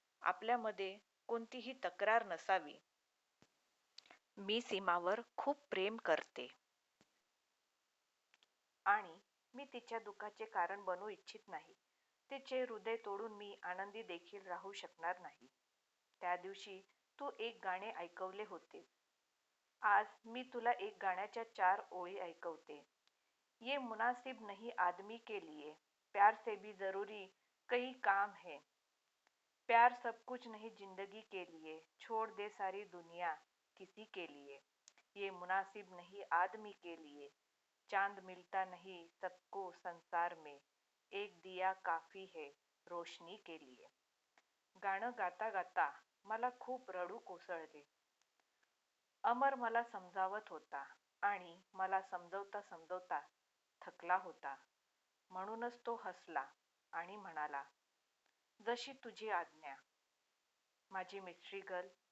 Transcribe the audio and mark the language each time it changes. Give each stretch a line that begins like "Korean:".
Marathi: आपल्यामध्ये कोणतीही तक्रार नसावी. मी सीमावर खूप प्रेम करते आणि मी तिच्या दुःखाचे कारण बनू इच्छित नाही. तिचे हृदय तोडून मी आनंदी देखील राहू शकणार नाही. त्या दिवशी तू एक गाणे ऐकवले होते. आज मी तुला एक गाण्याच्या 4 ओळी ऐकवते.
Hindi: ये मुनासिब नहीं आदमी के लिए, प्यार से भी जरूरी कई काम है. प्यार सब कुछ नहीं जिंदगी के लिए, छोड़ दे सारी दुनिया किसी के लिए. ये मुनासिब नहीं आदमी के लिए, चांद मिलता नहीं सबको संसार में, एक दिया काफी है रोशनी के लिए.
Marathi: गाणं गाता गाता मला खूप रडू कोसळले. अमर मला समजावत होता आणि मला समजवता समजवता थकला होता. म्हणूनच तो हसला आणि म्हणाला, जशी तुझी आज्ञा माझी मिस्ट्री गर्ल.